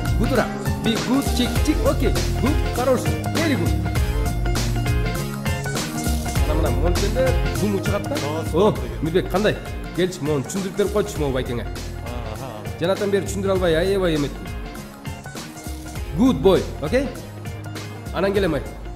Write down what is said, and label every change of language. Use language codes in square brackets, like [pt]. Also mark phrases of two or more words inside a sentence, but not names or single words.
[en] Good rap. Be good, chick, okay. Good, хороший, very good. [ky] Мына монтенде зум чыгат да. О, Мирбек, кандай? Келчи, мону түшүндүрүп берип койчу могу байкеңе. Жанатан бери түшүндүрө албай, аябай эмет. [en] Good boy, [ky] okay? Анан келем ай.